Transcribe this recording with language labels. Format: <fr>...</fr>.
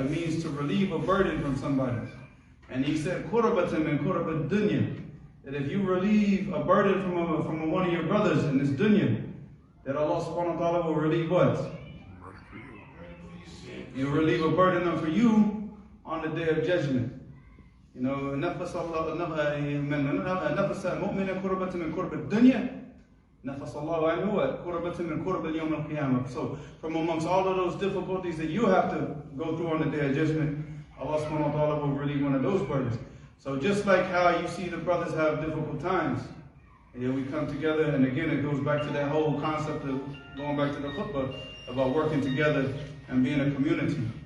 <en>It means to relieve a burden from somebody. And he said</en> <ar>kurabatan min kurab dunya.</ar> <en>That if you relieve a burden from one of your brothers in this dunya, that Allah subhanahu wa ta'ala will relieve what? He'll relieve a burden for you on the day of judgment.</en> <ar>نفس المؤمن كربة من كرب الدنيا نفس الله عنه كربة من كرب اليوم القيامة.</ar> <en>So from amongst all of those difficulties that you have to go through on the day of judgment, Allah subhanahu wa ta'ala will relieve one of those burdens. So just like how you see the brothers have difficult times, and we come together, and again it goes back to that whole concept of going back to the khutbah about working together and being a community.</en>